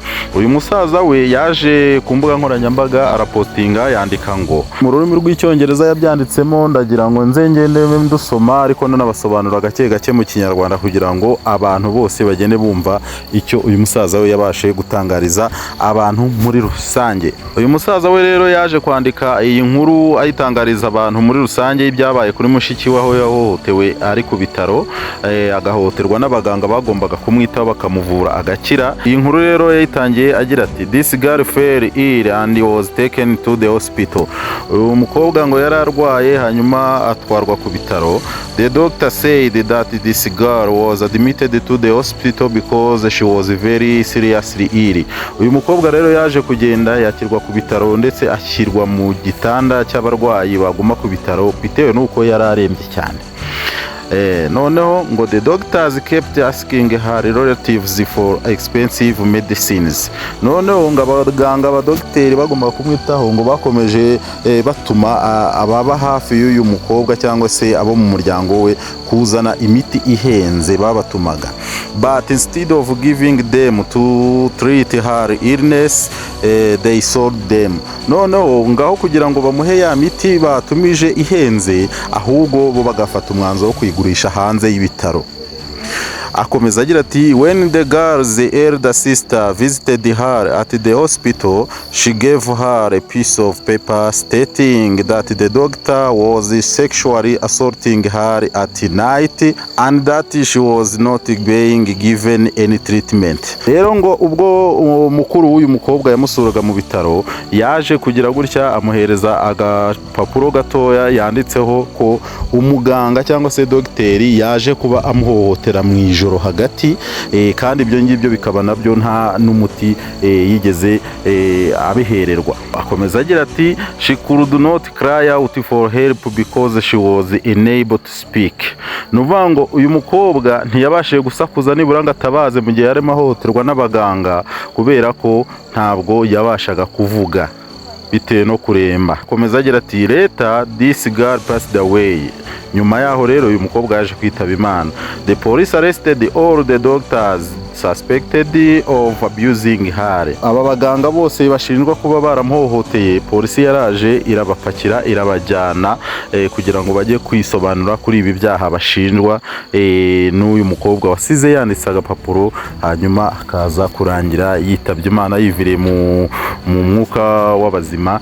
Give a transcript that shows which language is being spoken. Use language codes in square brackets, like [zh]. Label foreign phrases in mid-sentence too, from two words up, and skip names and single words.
[rw] Uyu musaza we yaje ku mbuga nkoranyambaga arapostinga yandika ngo, mu rurimi rw'icyongereza yabyanditsemo, ndagira ngo nze ngende ndusoma ariko nanabasobanura gake gake mu Kinyarwanda kugira ngo abantu bose bagende bumva icyo uyu musaza we yabashe gutangariza abantu muri rusange. Uyu musaza we rero yaje kwandika iyi nkuru ayitangariza abantu muri rusange y'ibyabaye kuri mushiki we, aho yahohotewe ari ku bitaro, agahohoterwa n'abaganga bagombaga kumwitaho bakamuvura agakira. Iyi nkuru rero yayitangiye agira ati, [en] "This girl fell ill and was taken to the hospital." [rw] Uyu mukobwa ngo yari arwaye hanyuma atwarwa ku bitaro. [en] The doctor said that this girl was admitted to the hospital because she was very seriously ill. [rw] Uyu mukobwa rero yaje kugenda yakirwa ku bitaro ndetse ashyirwa mu gitanda cy'abarwayi baguma ku bitaro bitewe n'uko yari arembye cyane. Noneho ngo [en] the doctors kept asking her relatives for expensive medicines. [rw] Noneho ngo abaganga abadogiteri bagomba kumwitaho ngo bakomeje batuma ababa hafi y'uyu mukobwa cyangwa se abo mu muryango we kuzana imiti ihenze babatumaga. [en] But instead of giving them to treat her illness, they sold them. [rw] Noneho ngaho kugira ngo bamuhe ya miti batumije ihenze, ahubwo bo bagafata umwanzuro wo kuyigurisha hanze y'ibitaro. Akomeza agira ati, [en] "When the girl's elder sister visited her at the hospital, she gave her a piece of paper stating that the doctor was sexually assaulting her at night and that she was not being given any treatment." [rw] Rero ngo ubwo mukuru w'uyu mukobwa yamusuraga mu bitaro, yaje kugira gutya amuhereza agapapuro gatoya yanditseho ko umuganga cyangwa se dogiteri yaje kuba amuhohotera mu ijoro hagati, kandi ibyo ngibyo bikaba nabyo nta n'umuti yigeze abihererwa. Akomeza agira ati, [en] "She could not cry out for help because she was unable to speak." [rw] Nuvuga ngo uyu mukobwa ntiyabashije gusakuza nibura ngo atabaze mu gihe yarimo ahohoterwa n'abaganga, kubera ko ntabwo yabashaga kuvuga bitewe no kuremba. Akomeza agira ati, [en] "Later this girl passed away." [rw] Nyuma yaho rero uyu mukobwa yaje kwitaba Imana. [en] The police arrested all the doctors suspected of abusing her. [rw] Aba baganga bose bashinjwa kuba baramuhohoteye, polisi yaraje irabapakira irabajyana kugira ngo bajye kwisobanura kuri ibi byaha bashinjwa n'uyu mukobwa wasize yanditse agapapuro, hanyuma akaza kurangira yitabye Imana yiviriye mu mwuka w'abazima.